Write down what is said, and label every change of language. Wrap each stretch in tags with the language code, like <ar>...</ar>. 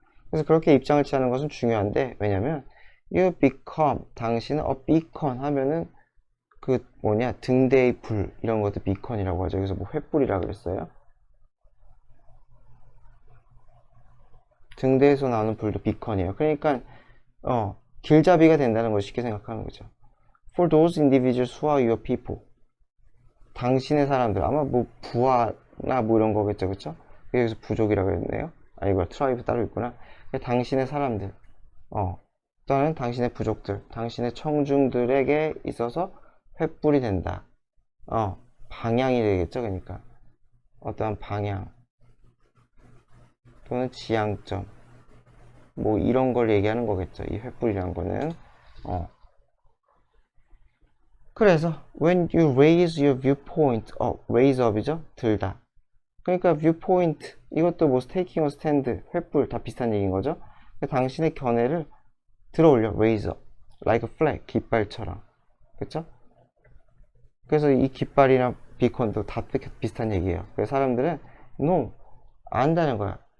<ko>그래서 그렇게 입장을 취하는 것은 중요한데 왜냐면</ko> <en>you become</en> <ko>당신은</ko> <en>a beacon</en> <ko>하면은 그 등대의 불 이런 것도 beacon이라고 하죠. 여기서 뭐 횃불이라 그랬어요. 등대에서 나오는 불도 beacon이에요. 그러니까 길잡이가 된다는 걸 쉽게 생각하는 거죠.</ko> <en>For those individuals who are your people.</en> <ko>당신의 사람들 아마 뭐 부하나 뭐 이런 거겠죠. 그쵸? 여기서 부족이라고 했네요. 아니고 트라이브 따로 있구나. 당신의 사람들 또는 당신의 부족들 당신의 청중들에게 있어서 횃불이 된다. 방향이 되겠죠. 그러니까 어떠한 방향 또는 지향점 뭐 이런 걸 얘기하는 거겠죠. 이 횃불이란 거는 그래서</ko> <en>when you raise your viewpoint raise up이죠.</en> <ko>들다. 그러니까 viewpoint 이것도 뭐</ko> <en>taking a stand</en> <ko>횃불 다 비슷한 얘기인 거죠. 당신의 견해를 들어 올려</ko> <en>raise up like a flag</en> <ko>깃발처럼. 그쵸? 그래서 이 깃발이나 비콘도 다 비슷한 얘기예요. 그래서 사람들은 no 안다는 거야.</ko>